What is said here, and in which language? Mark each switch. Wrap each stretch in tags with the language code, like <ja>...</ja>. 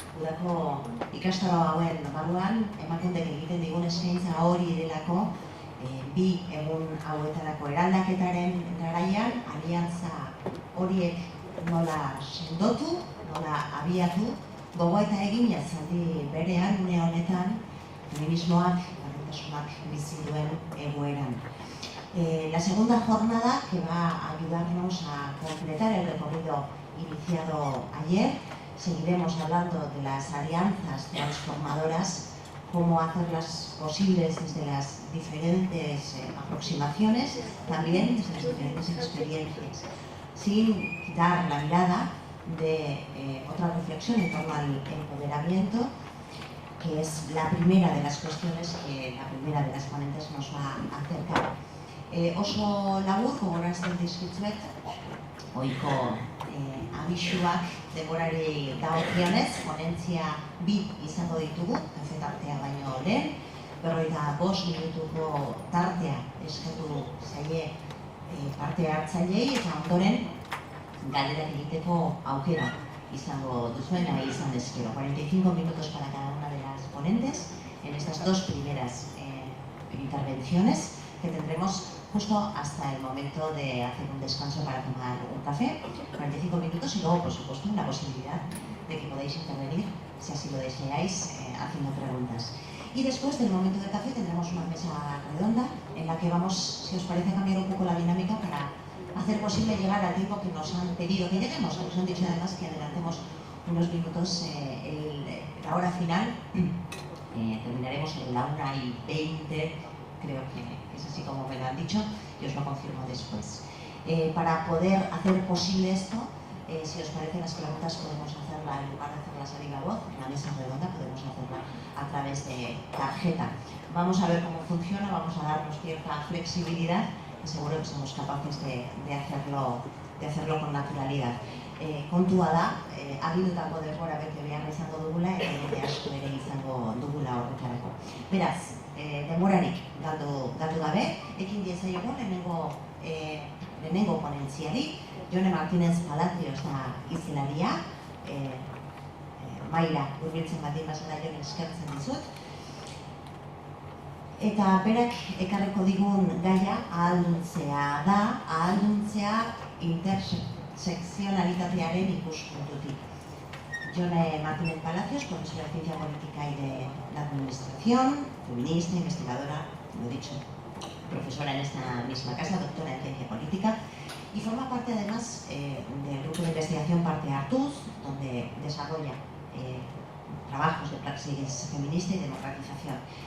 <eu>Udako ikastaro hauen barruan emakundek egiten digun eskaintza hori delako bi egun hauetarako eraldaketaren garaian aliantza horiek nola sendotu, nola abiatu, gogoeta egin zaldi berean, une honetan, feminismoak, berdintasunak bizi duen egoeran.</eu> <es>La segunda jornada, que va a ayudarnos a completar el recorrido iniciado ayer, seguiremos hablando de las alianzas transformadoras, cómo hacerlas posibles desde las diferentes aproximaciones, también desde las diferentes experiencias, sin quitar la mirada de otra reflexión en torno al empoderamiento, que es la primera de las cuestiones que la primera de las ponentes nos va a acercar.</es> <eu>Oso labur, gogorazten dizkizuet, ohiko abisuak denborari dagokionez, ponentzia bi izango ditugu, kafe tartea baino lehen, 45 minutuko tartea eskatu zaie parte hartzaileei eta ondoren galderak egiteko aukera izango duzuen, nahi izan ezkero.</eu> <es>45 minutos para cada una de las ponentes en estas dos primeras intervenciones que tendremos justo hasta el momento de hacer un descanso para tomar un café, 45 minutos y luego, por supuesto, la posibilidad de que podáis intervenir, si así lo deseáis, haciendo preguntas. Y después del momento del café tendremos una mesa redonda en la que vamos, si os parece, cambiar un poco la dinámica para hacer posible llegar al tiempo que nos han pedido que lleguemos. Nos han dicho además que adelantemos unos minutos la hora final. Terminaremos en la 1:20, creo que es así como me lo han dicho, y os lo confirmo después. Para poder hacer posible esto, si os parece, las preguntas podemos hacerla, en lugar de hacerlas a viva voz, en la mesa redonda podemos hacerla a través de tarjeta. Vamos a ver cómo funciona, vamos a darnos cierta flexibilidad y seguro que somos capaces de hacerlo con naturalidad.</es> <eu>Kontua da, agindutako denbora bete behar izango dugula eta jende asko ere izango dugula horretarako. Beraz, denborarik galdu gabe, ekin diezaiogun lehenengo ponentziari, Jone Martínez Palacios da izilaria, maila hurbiltzen baldin bazara Jone eskertzen dizut. Eta berak ekarriko digun gaia ahalduntzea da, ahalduntzea intersekzionalitatearen ikuspuntutik.</eu> <es>Jone Martínez Palacios, profesora de Ciencia Política y de la Administración, feminista, investigadora, lo he dicho, profesora en esta misma casa, doctora en Ciencia Política, y forma parte además del grupo de investigación Parte Hartuz, donde desarrolla trabajos de praxis feminista y democratización.</es>